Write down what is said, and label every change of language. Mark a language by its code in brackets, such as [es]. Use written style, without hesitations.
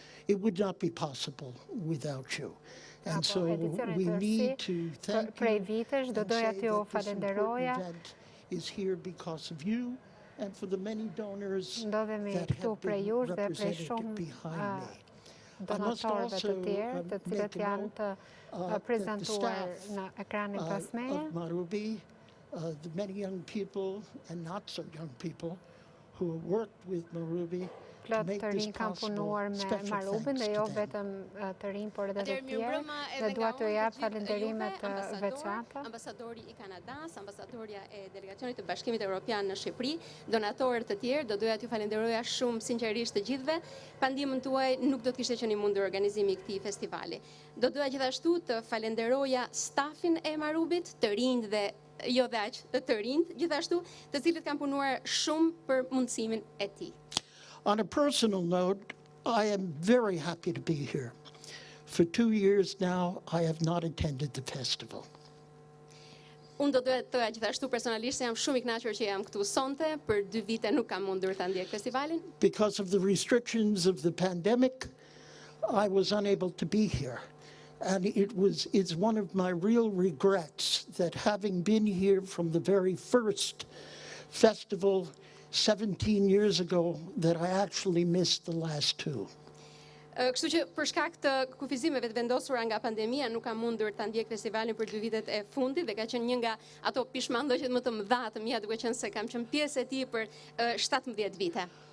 [en] It would not be possible without you. And so we need to thank you and say that this important event is here because of you and for the many donors that have been represented behind me. [sq] Donatorëve të tjerë, të cilët janë të prezentuar në ekranin pas meje. [en] Of Marubi, the many young people and not so young people who have worked with Marubi [sq] plot të rinj kanë punuar me Marubin dhe jo vetëm të rinj, por edhe të tjerë. Dhe dua t'ju jap falënderimet të veçanta. Ambasadori i Kanadas, ambasadorja e delegacionit të Bashkimit Evropian në Shqipëri, donatorët të tjerë, do doja t'ju falenderoja shumë sinqerisht të gjithëve. Pa ndihmën tuaj nuk do të kishte qenë i mundur organizimi i këtij festivali. Do doja gjithashtu të falenderoja stafin e Marubit, të rinj dhe jo dhe aq të rinj, gjithashtu, të cilët kanë punuar shumë për mundësimin e tij. [en] On a personal note, I am very happy to be here. For 2 years now, I have not attended the festival. [sq] Unë do të thoya gjithashtu personalisht se jam shumë i kënaqur që jam këtu sonte, për 2 vite nuk kam mundur ta ndjek festivalin. [en] Because of the restrictions of the pandemic, I was unable to be here. And it's one of my real regrets that having been here from the very first festival 17 years ago, that I actually missed the last 2. [sq] Kështu që për shkak të kufizimeve të vendosura nga pandemia nuk kam mundur ta ndjek festivalin për 2 vitet e fundit dhe ka qenë një nga ato pishmallëqet më të mëdha të mia, duke qenë se kam qenë pjesë e tij për 17 vite.